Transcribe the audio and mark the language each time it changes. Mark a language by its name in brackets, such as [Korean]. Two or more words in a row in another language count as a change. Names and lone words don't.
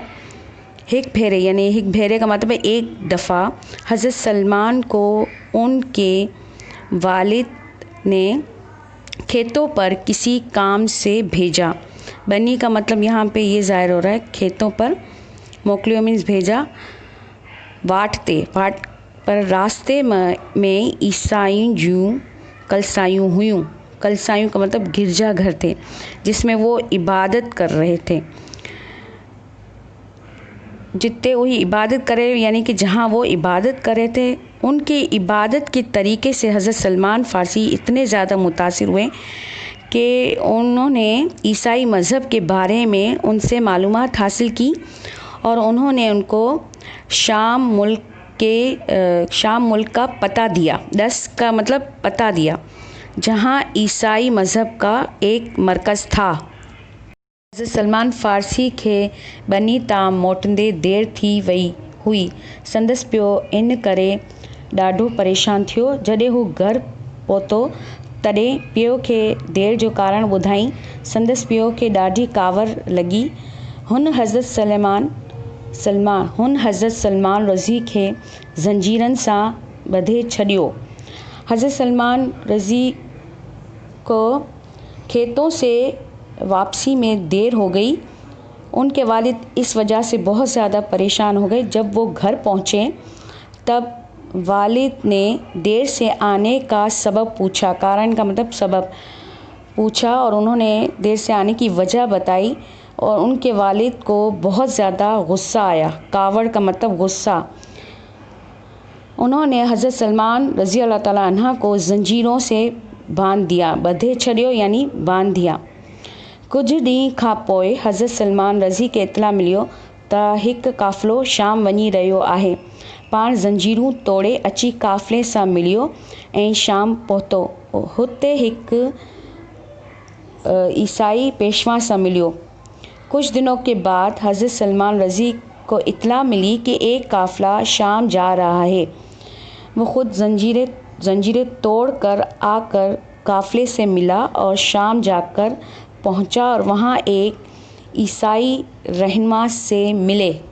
[Hindi] एक भेरे यानी एक भेरे का मतलब है एक दफ़ा हज़रत सलमान को उनके वालिद ने खेतों पर किसी काम से भेजा। बनी का मतलब यहाँ पे ये ज़ाहिर हो रहा है खेतों पर, मोकलियो मीन्स भेजा। [Sindhi] वाट पर [Hindi] रास्ते में [Sindhi] ईसाई जूं कलसायूं हुयूं। [Hindi] कलसायूं का मतलब गिरजा घर थे जिसमें वो इबादत कर रहे थे। जितने वही इबादत करे यानी कि जहाँ वो इबादत कर रहे थे, उनकी इबादत के तरीके से हज़रत सलमान फ़ारसी इतने ज़्यादा मुतासिर हुए कि उन्होंने ईसाई मज़हब के बारे में उनसे मालूमात हासिल की और उन्होंने उनको शाम मुल्क का पता दिया। 10 का मतलब पता दिया, जहाँ ईसाई मज़हब का एक मरकज़ था। [Sindhi] हज़रत सलमान फ़ारसी खे बनी तां मोटंदे देर थी वई हुई। संदसि पियो इन करे ॾाढो परेशान थियो। जॾहिं हू घर पहुतो तॾहिं पियो खे देर जो कारण ॿुधाई। संदसि पियो खे ॾाढी कावर लॻी। हुन हज़रत सलमान रज़ी खे ज़ंजीरनि सां ॿधे छॾियो। [Hindi] हज़रत सलमान रज़ी को खेतों से वापसी में देर हो गई। उनके वालिद इस वजह से बहुत ज़्यादा परेशान हो गए। जब वो घर पहुँचे तब वालिद ने देर से आने का सबब पूछा। कारण का मतलब सबब पूछा और उन्होंने देर से आने की वजह बताई और उनके वालिद को बहुत ज़्यादा गुस्सा आया। कावड़ का मतलब गुस्सा। उन्होंने हज़रत सलमान रज़ी अल्लाह ताला अन्हु को ज़ंजीरों से बांध दिया। [Sindhi] ॿधे छॾियो [Hindi] यानी बांध दिया। [Sindhi] कुछ ॾींहं खां पोइ हज़रत सलमान रज़ी खे इतला मिलियो त हिकु काफ़िलो शाम वञी रहियो आहे। पाण ज़ंजीरूं तोड़े अची काफ़िले सां मिलियो ऐं शाम पहुतो। हुते हिकु ईसाई पेशवा से मिलियो। [Hindi] कुछ दिनों के बाद हज़रत सलमान रज़ी को इत्तला मिली कि एक काफ़िला शाम जा रहा है। वो खुद जंजीरें तोड़ कर आकर काफ़िले से मिला और शाम जाकर पहुंचा और वहां एक ईसाई रहनुमा से मिले।